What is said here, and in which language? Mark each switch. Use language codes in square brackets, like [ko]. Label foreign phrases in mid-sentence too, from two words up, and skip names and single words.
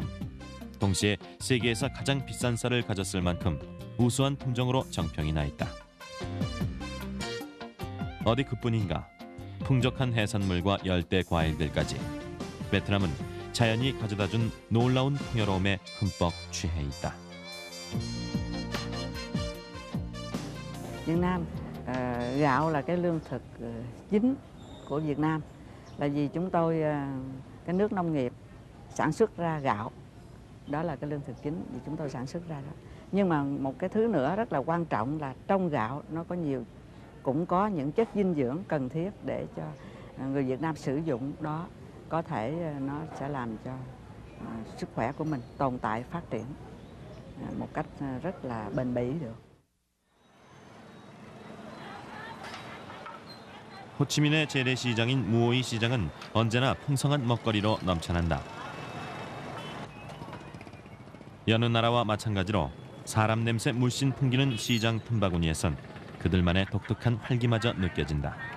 [ko] 동시에 세계에서 가장 비싼 쌀을 가졌을 만큼 우수한 품종으로 정평이 나 있다. 어디 그뿐인가? 풍족한 해산물과 열대 과일들까지 베트남은 자연이 가져다준 놀라운 풍요로움에 흠뻑 취해 있다. [vi] Việt Nam, gạo là cái lương thực chính của Việt Nam, là vì chúng tôi cái nước nông nghiệp sản xuất ra gạo, đó là cái lương thực chính vì chúng tôi sản xuất ra đó. Nhưng mà một cái thứ nữa rất là quan trọng là trong gạo nó có cũng có những chất dinh dưỡng cần thiết để cho người Việt Nam sử dụng, đó có thể nó sẽ làm cho sức khỏe của mình tồn tại phát triển một cách rất là bền bỉ được. [ko] 호치민의 재래시장인 무오이 시장은 언제나 풍성한 먹거리로 넘쳐난다. 여느 나라와 마찬가지로 사람 냄새 물씬 풍기는 시장 틈바구니에선 그들만의 독특한 활기마저 느껴진다.